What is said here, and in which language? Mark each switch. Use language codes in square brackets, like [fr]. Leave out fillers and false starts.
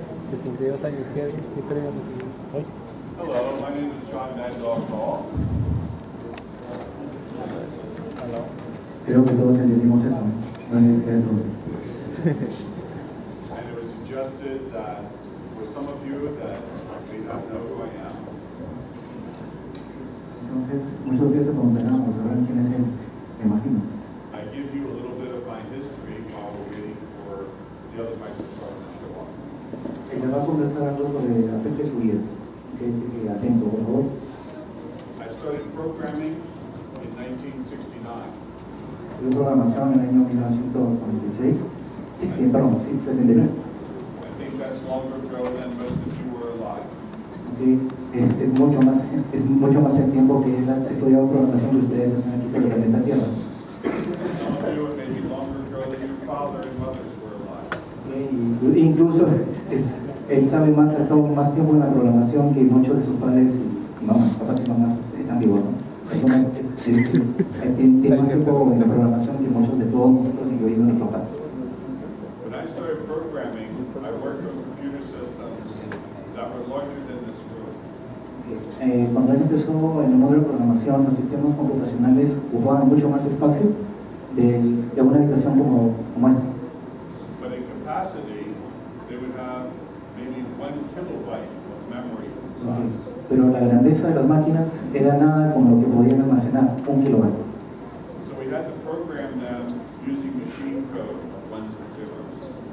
[es] De 62 años, ¿qué premio recibió hoy? [en] Hello, my name is John Maddog. Hello. [es] Creo que todos entendimos eso, no es necesario entonces. [en] And it was suggested that for some of you that may not know who I am, [es] Entonces, muchos de ustedes se preguntarán, o sabrán quién es él, me imagino. [en] I give you a little bit of my history while we're waiting for the other microphone to show up. [es] Les va a conversar algo sobre acerca de su vida. Quédense que atento, por favor. [en] I started programming in 1969. [es] Estudié programación en el año 1946, 69. [en] I think that's longer ago than most of you were alive. Okay. [es] Es mucho más el tiempo que he estudiado programación que ustedes están aquí sobre el planeta Tierra. [en] Some of you, it may be longer ago than your father and mothers were alive. Okay. [es] Incluso él sabe más, ha estado más tiempo en la programación que muchos de sus padres y mamás, papás y mamás están vivos, ¿no? Tiene más tiempo en la programación que muchos de todos nosotros, incluyendo nuestros padres. [en] When I started programming, I worked on computer systems that were larger than this room. [es] Cuando él empezó en el mundo de programación, los sistemas computacionales ocupaban mucho más espacio de una habitación como esta. [en] But in capacity, they would have maybe 1 kilobyte of memory size. [es] Pero la grandeza de las máquinas era nada con lo que podían almacenar 1 kilobyte. [en] So we had to program them using machine code of ones and zeros.